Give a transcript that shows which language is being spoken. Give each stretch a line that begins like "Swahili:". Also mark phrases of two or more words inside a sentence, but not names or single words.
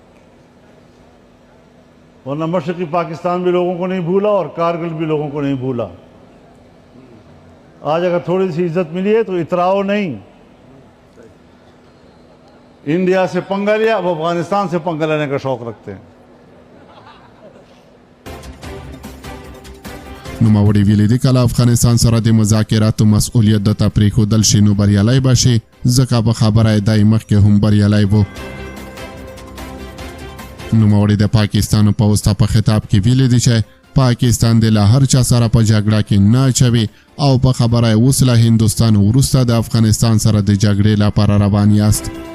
Urdu: ورنہ مشرقی پاکستان بھی لوگوں کو نہیں بھولا اور کارگل بھی لوگوں کو نہیں بھولا. آج اگر تھوڑی سی عزت ملی ہے تو اتراؤ نہیں. انڈیا سے پنگا لیا، اب افغانستان سے پنگا لینے کا شوق رکھتے ہیں.
Pashto: نوموړي ویلي دي کله افغانستان سره د مذاکراتو مسؤلیت د پرېښودل شي نو بریالی به شي ځکه په خبره دی مخکې هم بریالی و. نوموړي د پاکستان پوځ ته په خطاب کې ویلي دي چې پاکستان د له هر چا سره په جګړه کې نه اچوي او په خبره اوس له هندوستان وروسته د افغانستان سره د جګړې لپاره روان یاست.